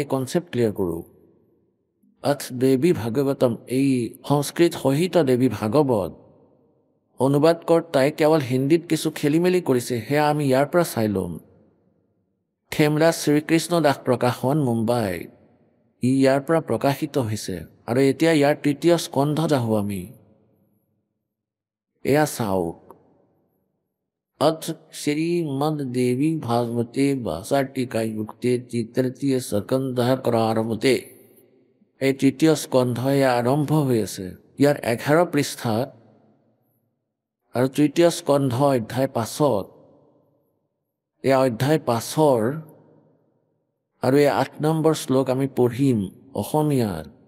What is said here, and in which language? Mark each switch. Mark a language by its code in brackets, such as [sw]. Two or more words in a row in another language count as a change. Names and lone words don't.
[en] concept clear [as] কৰোঁ দেৱী ভাগৱতম এই সংস্কৃত সহিত দেৱী ভাগৱত অনুবাদকৰ্তাই কেৱল হিন্দীত কিছু খেলি মেলি কৰিছে সেয়া আমি ইয়াৰ পৰা চাই ল'ম থেমৰাজ শ্ৰীকৃষ্ণ দাস প্ৰকাশন মুম্বাই ই ইয়াৰ পৰা প্ৰকাশিত হৈছে আৰু এতিয়া ইয়াৰ তৃতীয় স্কন্ধত আহোঁ আমি এয়া চাওক [sa] श्रीमद देवी भागवते भाषा टीका युक्ते तृतीय स्कंध प्रारम्भते [as] এই তৃতীয় স্কন্ধ আৰম্ভ হৈ আছে ইয়াৰ 11 পৃষ্ঠাত আৰু তৃতীয় স্কন্ধ অধ্যায় 5 এই অধ্যায় 5 আৰু এই 8 নম্বৰ শ্লোক আমি পঢ়িম অসমীয়াত